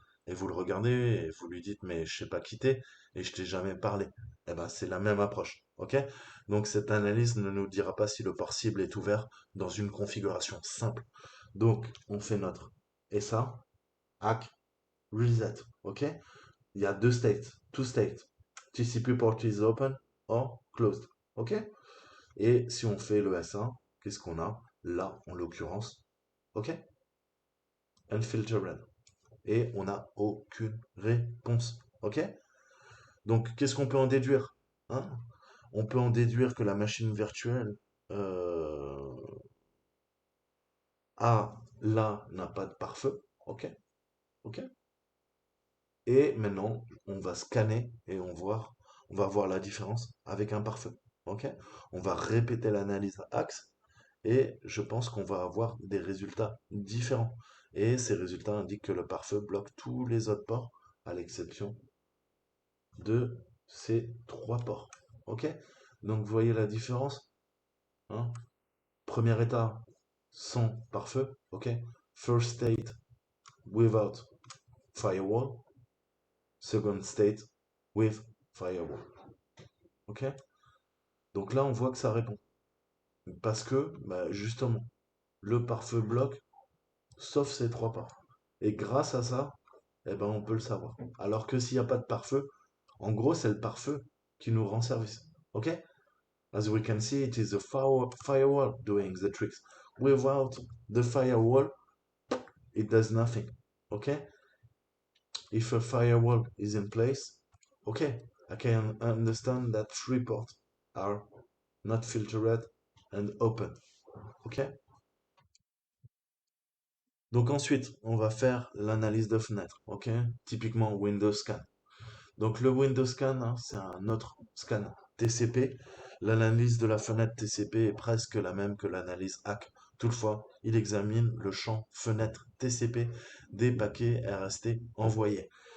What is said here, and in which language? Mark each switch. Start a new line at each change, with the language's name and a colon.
French: Et vous le regardez et vous lui dites mais je sais pas qui t'es et je t'ai jamais parlé. Eh ben, c'est la même approche. Ok? Donc cette analyse ne nous dira pas si le port cible est ouvert dans une configuration simple. Donc, on fait notre SA, hack, reset, ok? Il y a deux states,
English: two states. TCP port is open or closed. OK?
French: Et si on fait le S1, qu'est-ce qu'on a là, en l'occurrence? OK? Unfiltered. Et on n'a aucune réponse. OK? Donc, qu'est-ce qu'on peut en déduire? Hein? On peut en déduire que la machine virtuelle euh, là n'a pas de pare-feu. OK? OK? Et maintenant, on va scanner et on va voir la différence avec un pare-feu. OK? On va répéter l'analyse axe et je pense qu'on va avoir des résultats différents. Et ces résultats indiquent que le pare-feu bloque tous les autres ports, à l'exception de ces trois ports. OK? Donc, vous voyez la différence, hein? Premier état sans pare-feu. OK?
English: First state without firewall. Second state with firewall. OK?
French: Donc là, on voit que ça répond. Parce que, bah, justement, le pare-feu bloque, sauf ces trois ports. Et grâce à ça, eh ben, on peut le savoir. Alors que s'il n'y a pas de pare-feu, en gros, c'est le pare-feu qui nous rend service. OK?
English: As we can see, it is the firewall doing the tricks. Without the firewall, it does nothing. Okay? If a firewall is in place, okay, I can understand that three ports are not filtered and open. Okay?
French: Donc ensuite, on va faire l'analyse de fenêtre. Ok? Typiquement Windows Scan. Donc le Windows Scan, hein, c'est un autre scan TCP. L'analyse de la fenêtre TCP est presque la même que l'analyse HAC. Toutefois, il examine le champ fenêtre TCP des paquets RST envoyés.